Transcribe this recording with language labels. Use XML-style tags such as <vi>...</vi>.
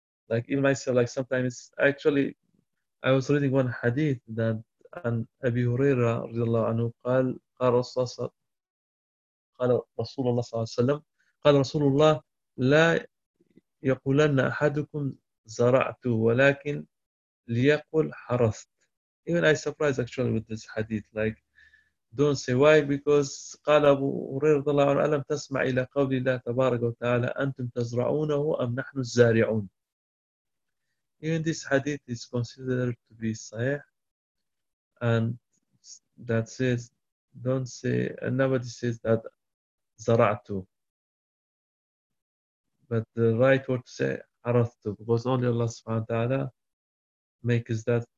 <en>Like in myself, like sometimes, actually, I was reading one hadith that an Abi Huraira radiallahu anhu</en> <ar>قال رسول الله صلى الله عليه وسلم قال رسول الله لا يقولن أحدكم زرعت ولكن ليقول حرثت.</ar> <en>Even I surprised actually with this hadith, like don't say why, because</en> <ar>قال أبو هريرة رضي الله عنه ألم تسمع إلى قول الله تبارك وتعالى أنتم تزرعونه أم نحن الزارعون.</ar> <en>Even this hadith is considered to be صحيح, and that says don't say, and nobody says that زرعتو, but the right word to say حرثتو, because only Allah subhanahu wa ta'ala makes that.</en>